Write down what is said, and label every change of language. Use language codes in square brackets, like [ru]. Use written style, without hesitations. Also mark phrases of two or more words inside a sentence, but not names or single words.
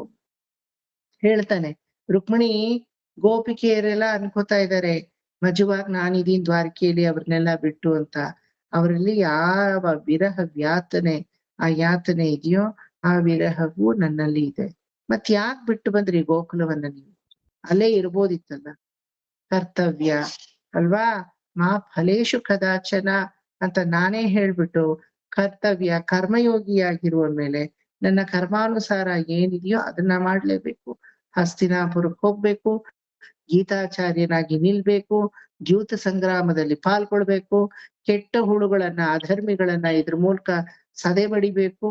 [kn] ಹೇಳ್ತಾನೆ ರುಕ್ಮಿಣಿ, ಗೋಪಿಕೆಯರೆಲ್ಲ ಅನ್ಕೋತಾ ಇದ್ದಾರೆ ಮಜುವಾಗಿ ನಾನಿದೀನ್ ದ್ವಾರಕೆಯಲ್ಲಿ ಅವ್ರನ್ನೆಲ್ಲ ಬಿಟ್ಟು ಅಂತ. ಅವರಲ್ಲಿ ಯಾವ ವಿರಹ ಆ ಯಾತನೆ ಇದೆಯೋ ಆ ವಿರಹವು ನನ್ನಲ್ಲಿ ಇದೆ. ಮತ್ ಯಾಕ್ ಬಿಟ್ಟು ಬಂದ್ರಿ ಗೋಕುಲವನ್ನ ನೀವು? ಅಲ್ಲೇ ಇರ್ಬೋದಿತ್ತಲ್ಲ. ಕರ್ತವ್ಯ ಅಲ್ವಾ? [sa] ಮಾ ಫಲೇಶು ಕದಾಚನ [kn] ಅಂತ ನಾನೇ ಹೇಳ್ಬಿಟ್ಟು ಕರ್ತವ್ಯ ಕರ್ಮಯೋಗಿಯಾಗಿರುವ ಮೇಲೆ ನನ್ನ ಕರ್ಮಾನುಸಾರ ಏನಿದೆಯೋ ಅದನ್ನ ಮಾಡ್ಲೇಬೇಕು. ಹಸ್ತಿನಾಪುರಕ್ಕೆ ಹೋಗ್ಬೇಕು, ಗೀತಾಚಾರ್ಯನಾಗಿ ನಿಲ್ಬೇಕು, ದ್ಯೂತ ಸಂಗ್ರಾಮದಲ್ಲಿ ಪಾಲ್ಗೊಳ್ಬೇಕು, ಕೆಟ್ಟ ಹುಳುಗಳನ್ನ ಅಧರ್ಮಿಗಳನ್ನ ಇದ್ರ ಮೂಲಕ ಸದೆ ಬಡಿಬೇಕು.